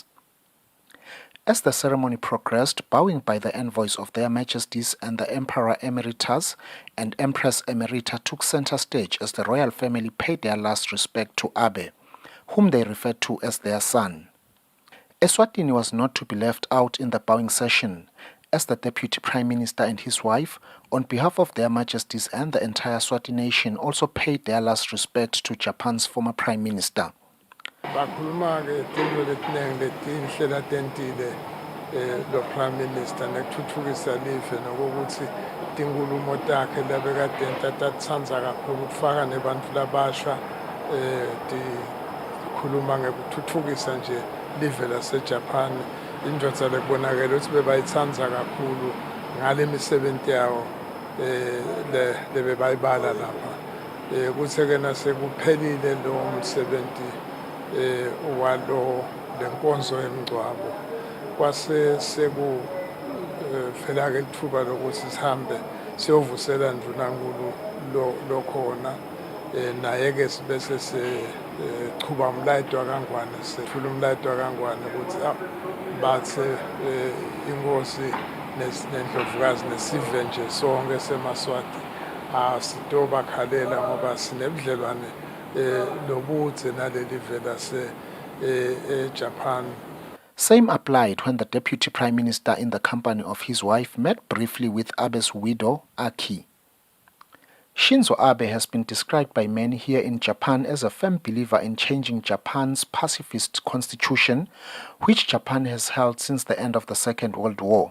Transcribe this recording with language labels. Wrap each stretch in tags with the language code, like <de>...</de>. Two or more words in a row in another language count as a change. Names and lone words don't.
<en>As the ceremony progressed, bowing by the envoys of their Majesties and the Emperor Emeritus and Empress Emerita took center stage as the royal family paid their last respect to Abe, whom they referred to as their son. Eswatini was not to be left out in the bowing session, as the Deputy Prime Minister and his wife, on behalf of their Majesties and the entire Swati nation, also paid their last respect to Japan's former Prime Minister.</en> <ss>Bakhuluma-ke into letiningi letinhle latentile lo</ss> <en>Prime Minister</en> <ss>nekuthuthukisa live nokuthi tinkulumo takhe labekade tatsandza kakhulu ukufaka nebantfu labasha tikhuluma ngekuthuthukisa nje live laseJapan. Indvodza lekubonakala ukuthi bebayitsandza kakhulu ngale misebenzi yawo lebebayibala lapha kuthe-ke nasekuphelile lo msebenzi walo lenkonzo yemngcwabo kwase sekufela-ke ithuba lokuthi sihambe siyovusela ndunankulu lokhona naye-ke sibese sichuba umlayito wakangwane sethula umlayito wakangwane ukuthi bathe inkosi nendlovukazi nesive nje sonke seMaswati asitobakhalela ngoba sinebudlelwane Japan.</ss> <en>Same applied when the Deputy Prime Minister, in the company of his wife, met briefly with Abe's widow, Aki. Shinzo Abe has been described by many here in Japan as a firm believer in changing Japan's pacifist constitution, which Japan has held since the end of the Second World War.</en>